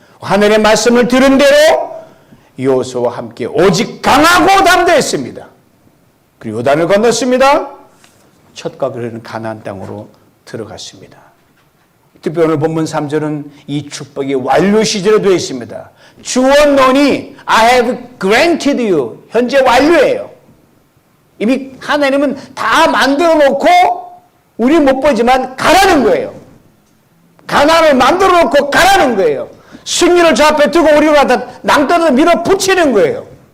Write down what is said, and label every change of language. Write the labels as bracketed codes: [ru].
[ko] 하늘의 말씀을 들은 대로 여호수아와 함께 오직 강하고 담대했습니다. 그리고 요단을 건넜습니다. 첫 각을 흐르는 가나안 땅으로 들어갔습니다. 특히 오늘 본문 3절은 이 축복이 완료 시제로 되어 있습니다. [en] 주원론이 I have granted you. [ko] 현재 완료예요. 이미 하나님은 다 만들어 놓고 우리 못 보지만 가라는 거예요. 가나안을 만들어 놓고 가라는 거예요. 승리를 저 앞에 두고 우리가 다 낭떠러져 밀어붙이는 거예요.